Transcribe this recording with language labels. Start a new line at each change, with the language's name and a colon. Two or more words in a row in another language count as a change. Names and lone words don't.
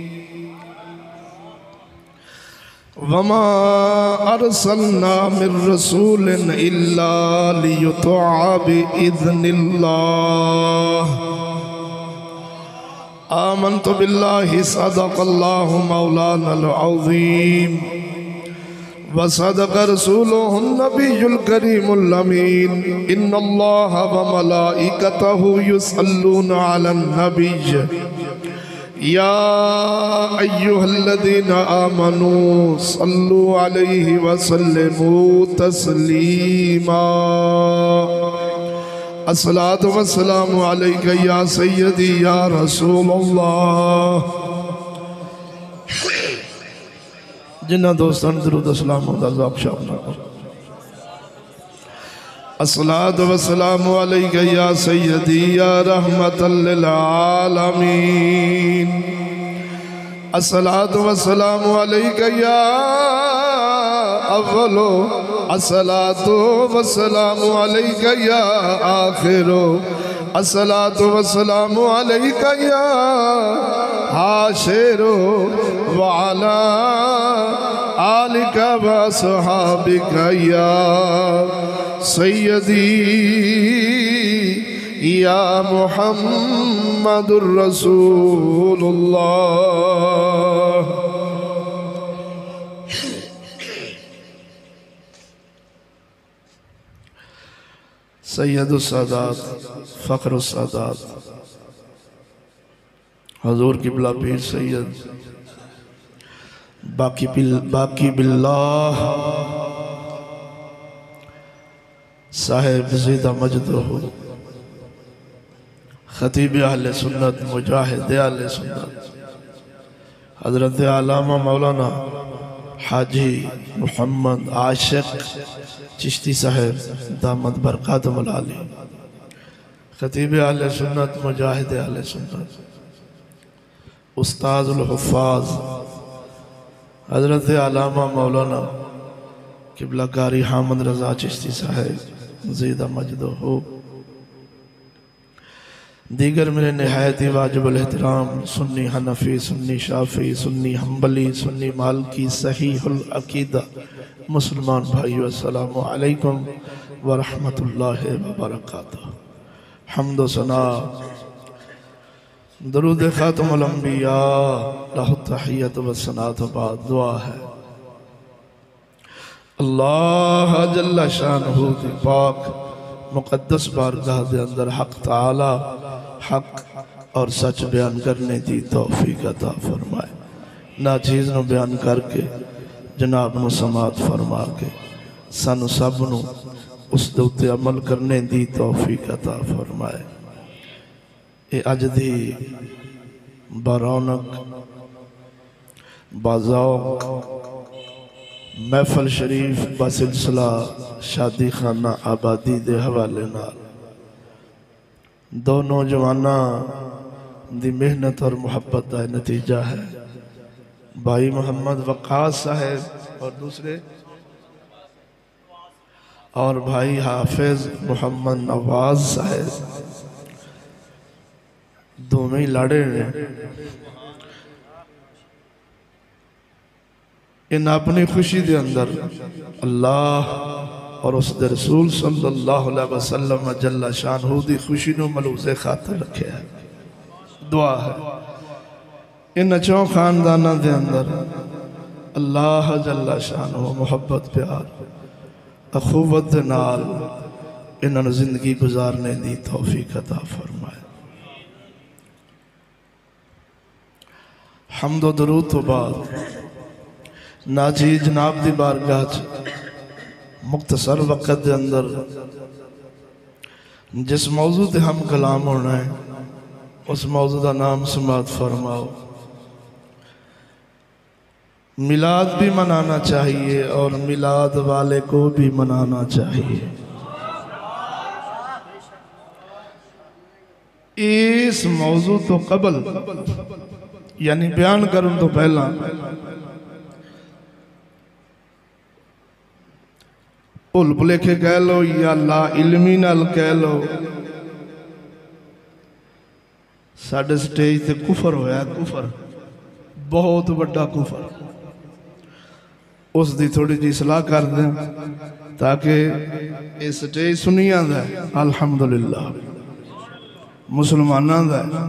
Arabic: وما أرسلنا من رسول إلا ليطاع بإذن الله. آمنت بالله صدق الله مولانا العظيم وصدق رسوله النبي الكريم الأمين. إن الله وملائكته يصلون على النبي يا أيها الذين آمنوا صلوا عليه وسلموا تسليما. الصلاة والسلام عليك يا سيدي يا رسول الله.
Punjabi: جناں دوستاں درود سلام
Arabic: الصلاة والسلام عليك يا سيدي يا رحمة للعالمين. الصلاة والسلام عليك يا أول الصلاة والسلام عليك يا آخر الصلاة والسلام عليك يا حاشر وعلى آلك وأصحابك يا سيدي يا محمد رسول الله.
Urdu: سید السادات فخر السادات حضور قبلہ پیر سید باقی باللہ صاحب
Arabic: زید مجدہ
Urdu: خطیب اہل سنت مجاہد اہل سنت حضرت علامہ مولانا حاجی محمد عاشق چشتی صاحب
Arabic: دامت برکاتہ العالی
Urdu: خطیب اہل سنت مجاہد اہل سنت
Arabic: أستاذ الحفاظ
Urdu: حضرت علامہ مولانا قبلہ قاری حامد رضا چشتی صاحب
Arabic: زید مجدہ
Urdu: دیگر میرے نہایتی واجب الاحترام سنی حنفی سنی شافعی سنی حنبلی سنی مالکی صحیح العقیدہ مسلمان بھائیوں
Arabic: السلام عليكم ورحمة الله وبركاته.
Urdu: حمد و ثنا درود
Arabic: خاتم الأنبياء له تحيات وثنات
Urdu: بعد دعا ہے اللہ
Arabic: جل شانه
Punjabi: دی پاک مقدس بارگاہ دے اندر
Urdu: حق تعالی حق اور سچ بیان کرنے کی توفیق عطا فرمائے.
Punjabi: ناچیز نوں بیان کر کے جناب نوں سماعت فرما کے سانوں سب نوں اس دے اتے
Urdu: عمل کرنے کی توفیق عطا فرمائے.
Punjabi: یہ اج دی بارونق باذوق محفل شریف بسلسلہ شادی خانہ آبادی دے حوالے نال دو نوجواناں دی محنت اور محبت
Urdu: کا نتیجہ ہے.
Punjabi: بھائی محمد وقاص صاحب اور دوسرے اور بھائی حافظ محمد نواز صاحب دونوں ہی لاڑے نے ان اپنی خوشی دے اندر اللہ اور اس رسول
Arabic: صلى الله عليه وسلم جل شانه
Punjabi: دی خوشی نوں ملحوظ خاطر رکھے ہے. دعا ہے ان دوہاں خانداناں دے اندر اللہ
Arabic: جل شانه
Punjabi: محبت پیار اخوت دے نال انہاں نوں زندگی گزارنے دی توفیق عطا فرمائے. حمد و درود توں بعد ناچیز جناب دی بارگاہ چ مختصر وقت دے اندر جس موضوع تے ہم کلام ہونا ہے
Urdu: اس موضوع کا نام سماعت فرماؤ. میلاد بھی منانا چاہیے اور میلاد والے کو بھی منانا چاہیے.
Punjabi: اس موضوع توں قبل یعنی بیان کرنے توں پہلاں بھل بھلیکھے کہہ لو یا لا علمی نال کہہ لو، ساڈے سٹیج تے کفر ہویا، کفر بہت وڈا کفر. اس دی تھوڑی جہی اصلاح کر دیں تاکہ اس سٹیج سنیاں دا الحمدللہ مسلماناں دا.